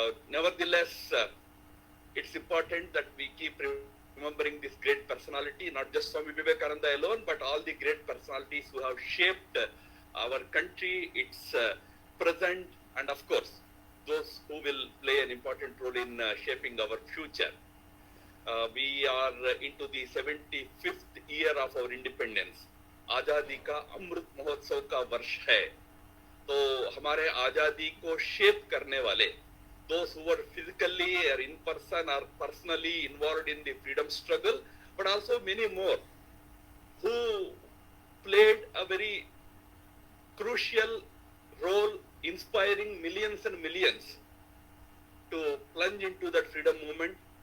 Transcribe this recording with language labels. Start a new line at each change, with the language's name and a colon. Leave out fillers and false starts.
English: Nevertheless, it's important that we keep remembering this great personality, not just Swami Vivekananda alone, but all the great personalities who have shaped our country, its present, and of course, those who will play an important role in shaping our future. We are into the 75th year of our independence.
Hindi: आजादी का अमृत महोत्सव का वर्ष है.
English: तो हमारे आजादी को शेप करने वाले, those who were physically or in person or personally involved in the freedom struggle, but also many more who played a very crucial role inspiring millions and millions to plunge into that freedom movement.